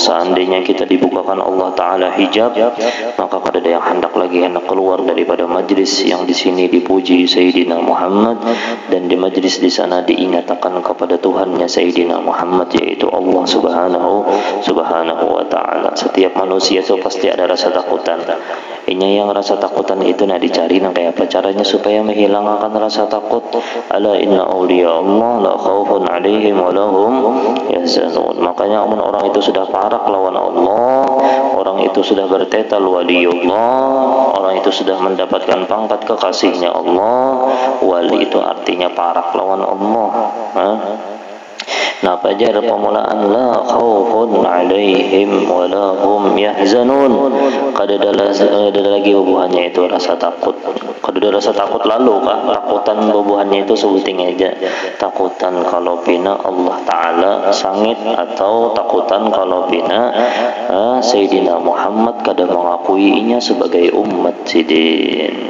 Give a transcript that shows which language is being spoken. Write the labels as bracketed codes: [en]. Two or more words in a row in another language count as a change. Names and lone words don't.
[id] Seandainya kita dibukakan Allah Ta'ala hijab, maka kada ada yang hendak keluar daripada majlis yang di sini dipuji Sayyidina Muhammad, dan di majlis di sana diingatkan kepada Tuhannya Sayyidina Muhammad, yaitu Allah [ar] سبحانه وتعالى. [id] Setiap manusia itu pasti ada rasa takutan. Ini yang rasa takutan itu nak dicari kayak apa caranya supaya menghilangkan rasa takut. [ar] ألا إن أولياء الله لا خوف عليهم ولا هم يحزنون. [bjn] Makanya orang itu sudah parak lawan Allah, orang itu sudah bertetal waliullah, orang itu sudah mendapatkan pangkat kekasihnya Allah. Wali itu artinya parak lawan Allah. Nah, pajar permulaan [ar] لا خوف عليهم ولا هم يحزنون. [bjn] Kada ada lagi bubuhannya itu rasa takut. Kada ada rasa takut lalu kah? Takutan bubuhannya itu sebuting aja. Takutan kalau pina Allah Ta'ala sangit, atau takutan kalau pina Sayyidina Muhammad kada mengakuinya sebagai umat sidin.